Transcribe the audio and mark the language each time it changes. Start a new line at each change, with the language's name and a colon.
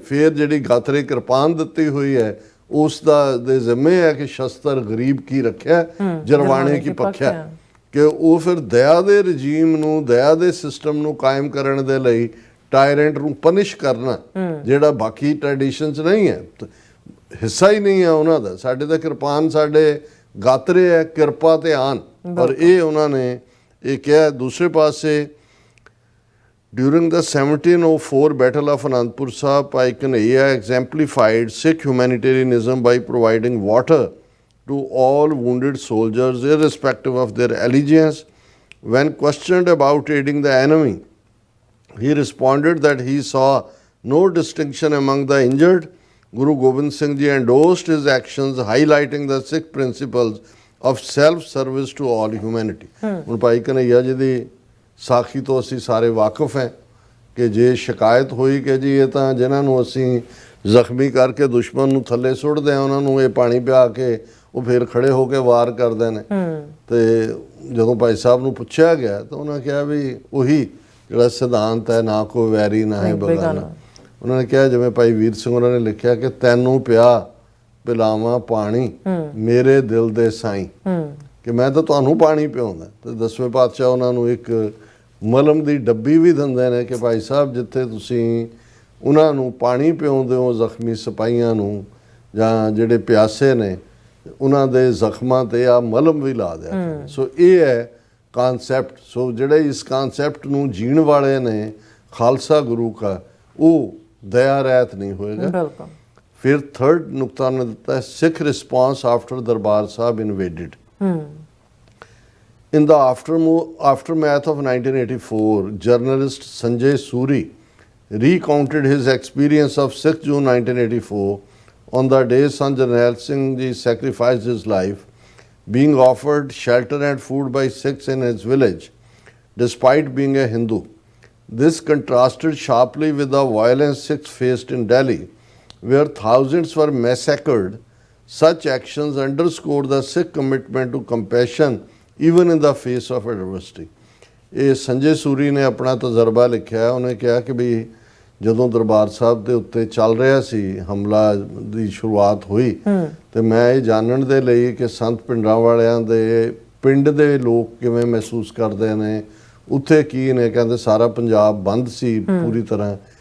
Punjabi: ਫਿਰ ਜਿਹੜੀ ਗਾਤਰੇ ਕਿਰਪਾਨ ਦਿੱਤੀ ਹੋਈ ਹੈ ਉਸ ਦਾ ਦੇ ਜ਼ਿੰਮੇ ਹੈ ਕਿ ਸ਼ਸਤਰ ਗਰੀਬ ਕੀ ਰੱਖਿਆ, ਜਰਵਾਣੇ ਕੀ ਪੱਖਿਆ, ਕਿ ਉਹ ਫਿਰ ਦਇਆ ਦੇ ਰਜੀਮ ਨੂੰ, ਦਇਆ ਦੇ ਸਿਸਟਮ ਨੂੰ ਕਾਇਮ ਕਰਨ ਦੇ ਲਈ ਟਾਇਰੈਂਟ ਨੂੰ ਪਨਿਸ਼ ਕਰਨਾ, ਜਿਹੜਾ ਬਾਕੀ ਟ੍ਰੈਡੀਸ਼ਨਸ ਨਹੀਂ ਹੈ, ਹਿੱਸਾ ਹੀ ਨਹੀਂ ਹੈ ਉਹਨਾਂ ਦਾ। ਸਾਡੇ ਤਾਂ ਕਿਰਪਾਨ ਸਾਡੇ ਗਾਤਰੇ ਹੈ, ਕਿਰਪਾ ਤੇ ਆਨ, ਪਰ ਇਹ ਉਹਨਾਂ ਨੇ ਇਹ ਕਿਹਾ। ਦੂਸਰੇ ਪਾਸੇ
English: during the 1704 Battle of Anandpur Sahib, Bhai Kanhaiya exemplified Sikh humanitarianism by providing water to all wounded soldiers irrespective of their allegiance. When questioned about aiding the enemy, he responded that he saw no distinction among the injured. Guru Gobind Singh Ji endorsed his actions, highlighting the Sikh principles of self-service to all humanity.
Punjabi: ਹੁਣ ਭਾਈ ਕਨ੍ਹਈਆ ਜੀ ਦੀ ਸਾਖੀ ਤੋਂ ਅਸੀਂ ਸਾਰੇ ਵਾਕਿਫ ਹੈ ਕਿ ਜੇ ਸ਼ਿਕਾਇਤ ਹੋਈ ਕਿ ਜੀ ਇਹ ਤਾਂ ਜਿਨ੍ਹਾਂ ਨੂੰ ਅਸੀਂ ਜ਼ਖਮੀ ਕਰਕੇ ਦੁਸ਼ਮਣ ਨੂੰ ਥੱਲੇ ਸੁੱਟਦੇ ਹਾਂ ਉਹਨਾਂ ਨੂੰ ਇਹ ਪਾਣੀ ਪਿਆ ਕੇ ਉਹ ਫਿਰ ਖੜੇ ਹੋ ਕੇ ਵਾਰ ਕਰਦੇ ਨੇ, ਤੇ ਜਦੋਂ ਭਾਈ ਸਾਹਿਬ ਨੂੰ ਪੁੱਛਿਆ ਗਿਆ ਤਾਂ ਉਹਨਾਂ ਕਿਹਾ ਵੀ ਉਹੀ ਜਿਹੜਾ ਸਿਧਾਂਤ ਹੈ, ਨਾ ਕੋਈ ਵੈਰੀ ਨਾ ਹੀ ਬਗਾਨਾ। ਉਹਨਾਂ ਨੇ ਕਿਹਾ ਜਿਵੇਂ ਭਾਈ ਵੀਰ ਸਿੰਘ ਉਹਨਾਂ ਨੇ ਲਿਖਿਆ ਕਿ ਤੈਨੂੰ ਪਿਆ ਪਿਲਾਵਾਂ ਪਾਣੀ ਮੇਰੇ ਦਿਲ ਦੇ ਸਾਈਂ, ਕਿ ਮੈਂ ਤਾਂ ਤੁਹਾਨੂੰ ਪਾਣੀ ਪਿਆਉਂਦਾ। ਤੇ 10ਵੇਂ ਪਾਤਸ਼ਾਹ ਉਹਨਾਂ ਨੂੰ ਇੱਕ ਮਲਮ ਦੀ ਡੱਬੀ ਵੀ ਦਿੰਦੇ ਨੇ ਕਿ ਭਾਈ ਸਾਹਿਬ ਜਿੱਥੇ ਤੁਸੀਂ ਉਹਨਾਂ ਨੂੰ ਪਾਣੀ ਪਿਆਉਂਦੇ ਹੋ, ਜ਼ਖਮੀ ਸਿਪਾਹੀਆਂ ਨੂੰ ਜਾਂ ਜਿਹੜੇ ਪਿਆਸੇ ਨੇ, ਉਹਨਾਂ ਦੇ ਜ਼ਖਮਾਂ ਤੇ ਆ ਮਲਮ ਵੀ ਲਾ ਦਿਆ। ਸੋ ਇਹ ਹੈ ਕਾਨਸੈਪਟ। ਸੋ ਜਿਹੜੇ ਇਸ ਕਾਨਸੈਪਟ ਨੂੰ ਜੀਣ ਵਾਲੇ ਨੇ ਖਾਲਸਾ ਗੁਰੂ ਕਾ, ਉਹ ਦਇਆ ਰਹਿਤ ਨਹੀਂ ਹੋਏਗਾ। ਫਿਰ ਥਰਡ ਨੁਕਤਾ ਨੇ ਦਿੱਤਾ ਹੈ
English: Sikh response after Darbar Sahib invaded. In the aftermath of 1984, journalist Sanjay Suri recounted his experience of 6 June 1984 on the day Sant Jarnail Singh Ji sacrificed his life, being offered shelter and food by Sikhs in his village, despite being a Hindu. This contrasted sharply with the violence Sikhs faced in Delhi, where thousands were massacred. Such actions underscored the Sikh commitment to compassion even in the face of adversity.
Punjabi: ਇਹ ਸੰਜੇ ਸੂਰੀ ਨੇ ਆਪਣਾ ਤਜਰਬਾ ਲਿਖਿਆ। ਉਹਨੇ ਕਿਹਾ ਕਿ ਵੀ ਜਦੋਂ ਦਰਬਾਰ ਸਾਹਿਬ ਦੇ ਉੱਤੇ ਚੱਲ ਰਿਹਾ ਸੀ, ਹਮਲਾ ਦੀ ਸ਼ੁਰੂਆਤ ਹੋਈ, ਤੇ ਮੈਂ ਇਹ ਜਾਣਨ ਦੇ ਲਈ ਕਿ ਸੰਤ ਪਿੰਡਾਂ ਵਾਲਿਆਂ ਦੇ ਪਿੰਡ ਦੇ ਲੋਕ ਕਿਵੇਂ ਮਹਿਸੂਸ ਕਰਦੇ ਨੇ, ਉੱਥੇ ਕੀ ਨੇ, ਕਹਿੰਦੇ ਸਾਰਾ ਪੰਜਾਬ ਬੰਦ ਸੀ ਪੂਰੀ ਤਰ੍ਹਾਂ।